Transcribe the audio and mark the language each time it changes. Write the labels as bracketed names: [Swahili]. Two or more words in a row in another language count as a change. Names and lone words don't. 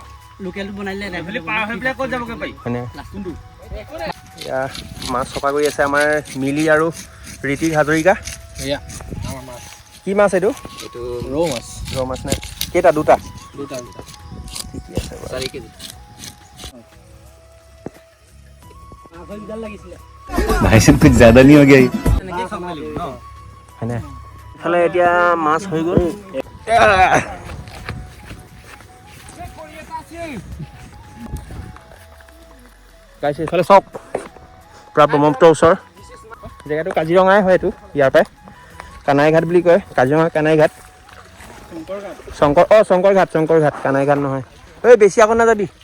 [Assamese] লোকেলটো বনাইলে ক'ত যাবগৈ পাৰি হয়নে এতিয়া মাছ চফা কৰি আছে আমাৰ মিলি আৰু ঋতিক হাজৰিকা কি মাছ এইটো ৰৌ মাছ ৰৌ মাছ নে কেইটা দুটা ঠিকে আছে বাৰু 4 কেজি [Hindi] भाई साहब कुछ ज्यादा नहीं हो गया ये [Assamese] হয়নে ইফালে এতিয়া মাছ হৈ গ'ল গাইছে এইফালে চব পূৰা ব্ৰহ্মপুত্ৰৰ ওচৰ জেগাটো কাজিৰঙাই হয় এইটো ইয়াৰ পৰাই কানাই ঘাট বুলি কয় কাজিৰঙা কানাই ঘাট শংকৰ ঘাট কানাই ঘাট নহয় ঐ বেছি আকৌ নাযাবি